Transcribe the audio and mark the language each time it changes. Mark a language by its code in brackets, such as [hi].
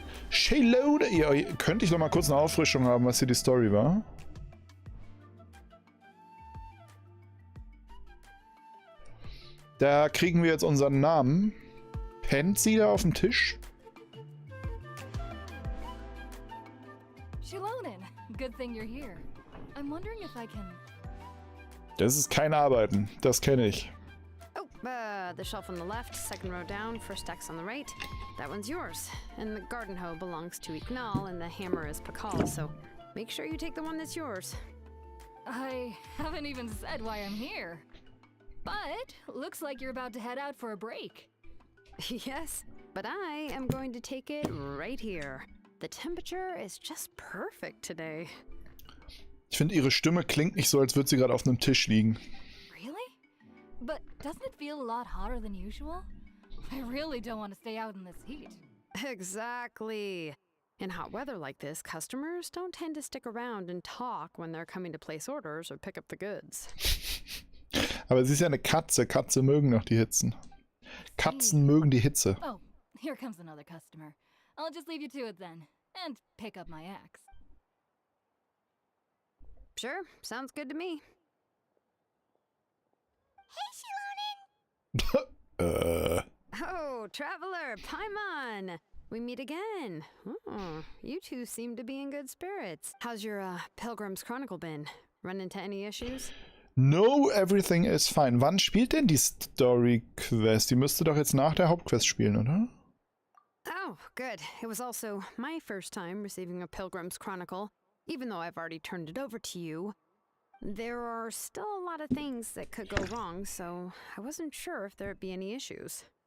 [de] Xilonen! Ja, könnte ich noch mal kurz eine Auffrischung haben, was hier die Story war? Da kriegen wir jetzt unseren Namen. Pennt sie da auf dem Tisch? [en] Xilonen, good thing you're here. I'm wondering if I can... [de] Das ist kein Arbeiten, das kenne ich. [en] Oh, the shelf on the left, second row down, first X on the right. That one's yours. And the garden hoe belongs to Ignal, and the hammer is Pakal, so make sure you take the one that's yours. I haven't even said why I'm here. But looks like you're about to head out for a break. Yes, but I am going to take it right here. The temperature is just perfect today. [de] Ich finde, ihre Stimme klingt nicht so, als würde sie gerade auf einem Tisch liegen. [en] Really? But doesn't it feel a lot hotter than usual? I really don't want to stay out in this heat. Exactly. In hot weather like this, customers don't tend to stick around and talk when they're coming to place orders or pick up the goods. [de] Aber sie ist ja eine Katze. Katze mögen noch die Hitzen. Katzen mögen die Hitze. [en] Oh, here comes another customer. I'll just leave you to it then, and pick up my axe. Sure, sounds good to me. Hey, Xilonen! Oh, traveler, Paimon! We meet again. Oh, you two seem to be in good spirits. How's your Pilgrim's Chronicle been? Run into any issues? No, everything is fine. [de] Wann spielt denn die Story Quest? Die müsste doch jetzt nach der Hauptquest spielen, oder? [en] Oh, good. It was also my first time receiving a Pilgrim's Chronicle. Even though I've already turned it over to you, there are still a lot of things that could go wrong, so I wasn't sure if there'd be any issues.